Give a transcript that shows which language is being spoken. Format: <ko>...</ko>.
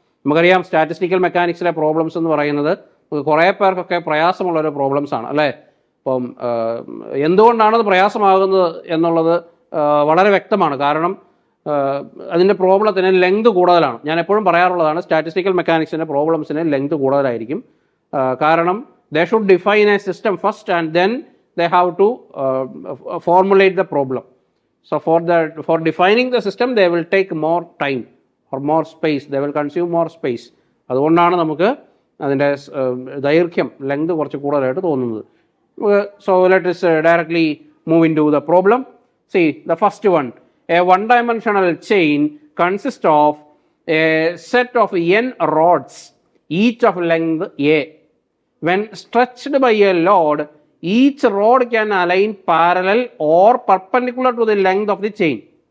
<ml>നമുക്കറിയാം സ്റ്റാറ്റിസ്റ്റിക്കൽ മെക്കാനിക്സിലെ പ്രോബ്ലംസ് എന്ന് പറയുന്നത് കുറേ പേർക്കൊക്കെ പ്രയാസമുള്ളൊരു പ്രോബ്ലംസാണ് അല്ലേ. അപ്പം എന്തുകൊണ്ടാണത് പ്രയാസമാകുന്നത് എന്നുള്ളത് വളരെ വ്യക്തമാണ്. കാരണം അതിൻ്റെ പ്രോബ്ലത്തിന് ലെങ്ത് കൂടുതലാണ്. ഞാൻ എപ്പോഴും പറയാറുള്ളതാണ്, സ്റ്റാറ്റിസ്റ്റിക്കൽ മെക്കാനിക്സിൻ്റെ പ്രോബ്ലംസിന് ലെങ്ത് കൂടുതലായിരിക്കും.</ml> <en>കാരണം they should define a system first and then they have to formulate the problem. So for defining the system they will take more time or more space, they will consume more space.</en> <ml>അതുകൊണ്ടാണ് നമുക്ക് അതിൻ്റെ ദൈർഘ്യം length കുറച്ച് കൂടുതലായിട്ട് തോന്നുന്നത്.</ml> <en>So let us directly move into the problem. See the first one, a one-dimensional chain consists of a set of n rods each of length a. When stretched by a load, each rod can align parallel or perpendicular to the length of the chain.</en>